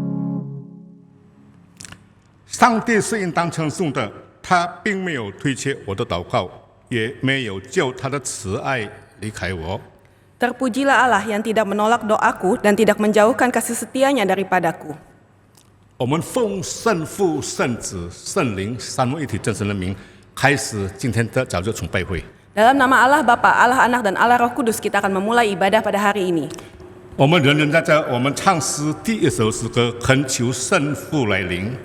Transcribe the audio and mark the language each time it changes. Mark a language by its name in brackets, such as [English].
[Chinese] "上帝是应当称颂的，他并没有推却我的祷告，也没有就他的慈爱离开我。 [Indonesian] Terpujilah Allah yang tidak menolak doaku dan tidak menjauhkan kasih setianya daripadaku. [Chinese] 我们奉圣父、圣子、圣灵三位一体真神的名，开始今天的早教崇拜会。 [Indonesian] Dalam nama Allah Bapa, Allah Anak, dan Allah Roh Kudus, kita akan memulai ibadah pada hari ini. [Chinese] 我们人人在这，我们唱诗第一首诗歌，恳求圣父来临。